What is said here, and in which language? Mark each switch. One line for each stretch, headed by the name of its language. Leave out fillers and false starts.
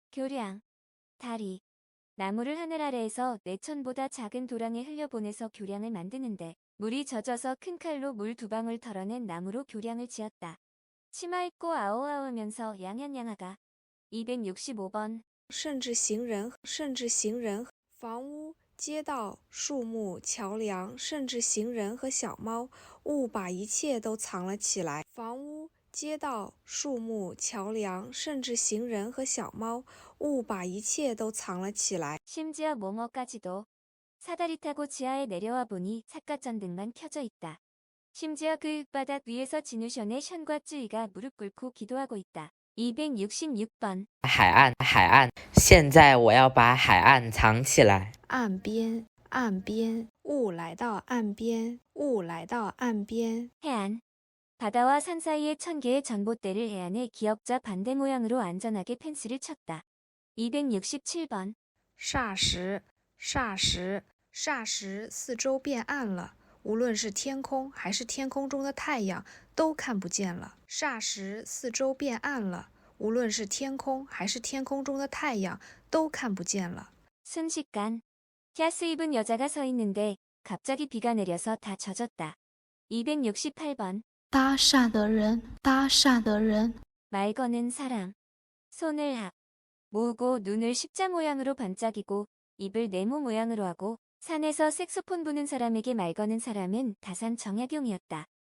Korean: 교량. 다리. 나무를 하늘 아래에서 4천보다 작은 도랑에 흘려보내서 교량을 만드는데 물이 젖어서 큰 칼로 물 2방울 털어낸 나무로 교량을 지었다. 치마 입고 아오아오면서 양현양아가. 265번.
Chinese: 甚至行人，甚至行人。房屋，街道，树木，桥梁，甚至行人和小猫，物把一切都藏了起来。房屋，街道，树木，桥梁，甚至行人和小猫，物把一切都藏了起来。
Korean: 심지어 뭐뭐까지도. 사다리 타고 지하에 내려와 보니 삿갓전등만 켜져 있다. 심지어 그 흙바닥 위에서 진우션의 션과 쯔이가 무릎 꿇고 기도하고 있다. 266번.
Chinese: 海岸，海岸。现在我要把海岸藏起来。岸边，岸边。雾来到岸边，雾来到岸边。
Korean: 해안. 바다와 산 사이에 1000개의 전봇대를 해안에 기역자 반대 모양으로 안전하게 펜스를 쳤다. 267번.
Chinese: 霎时，霎时，霎时，四周变暗了。无论是天空还是天空中的太阳，都看不见了。霎时，四周变暗了。无论是天空还是天空中的太阳，都看不见了。
Korean: 순식간. 캬스 입은 여자가 서 있는데 갑자기 비가 내려서 다 젖었다. 268번.
Chinese: 搭讪的人，搭讪的人。
Korean: 말 거는 사람. 손을 합. 모으고 눈을 십자 모양으로 반짝이고 입을 네모 모양으로 하고 산에서 색소폰 부는 사람에게 말 거는 사람은 다산 정약용이었다.